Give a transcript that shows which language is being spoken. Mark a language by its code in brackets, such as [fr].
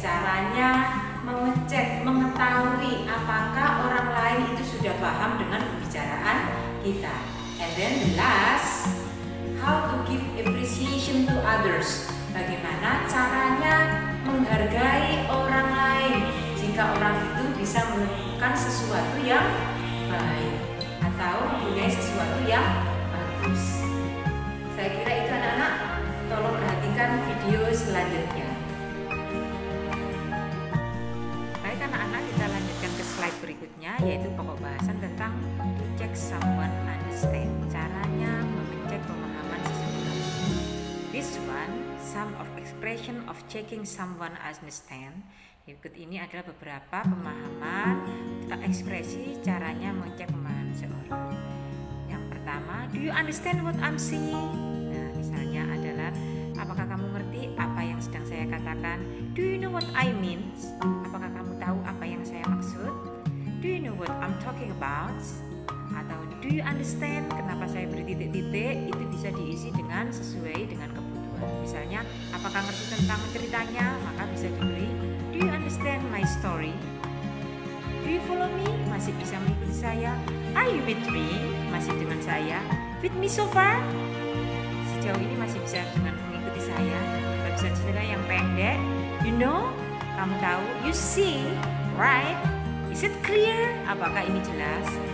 [id] Caranya mengetahui apakah orang lain itu sudah paham dengan pembicaraan kita. [en] And then the last, how to give appreciation to others. [id] Bagaimana caranya menghargai orang lain jika orang itu bisa menemukan sesuatu yang baik atau mempunyai sesuatu yang bagus. Saya kira itu anak-anak, tolong perhatikan video selanjutnya. Baik anak-anak, kita lanjutkan ke slide berikutnya, yaitu pokok bahasan tentang [en] to check someone understand. [id] Caranya mengecek pemahaman seseorang. [en] This one, some of expression of checking someone understand. [id] Berikut ini adalah beberapa pemahaman tentang ekspresi caranya mengecek pemahaman seseorang. Yang pertama, [en] do you understand what I'm saying? [id] Nah, misalnya adalah, apakah kamu ngerti apa yang sedang saya katakan? [en] Do you know what I mean? [id] Apakah kamu tahu apa yang saya maksud? [en] Do you know what I'm talking about? [id] Atau [en] do you understand [id] kenapa saya beri titik-titik? Itu bisa diisi dengan sesuai dengan kebutuhan. Misalnya, apakah ngerti tentang ceritanya? Maka bisa diberi, [en] do you understand my story? Do you follow me? [id] Masih bisa mengikuti saya? [en] Are you with me? [id] Masih dengan saya? [en] With me so far? [id] Sejauh ini masih bisa dengan mengikuti saya. Atau bisa cerita yang pendek. [en] You know? [id] Kamu tahu? [en] You see? Right? Is it clear? [id] Apakah ini jelas?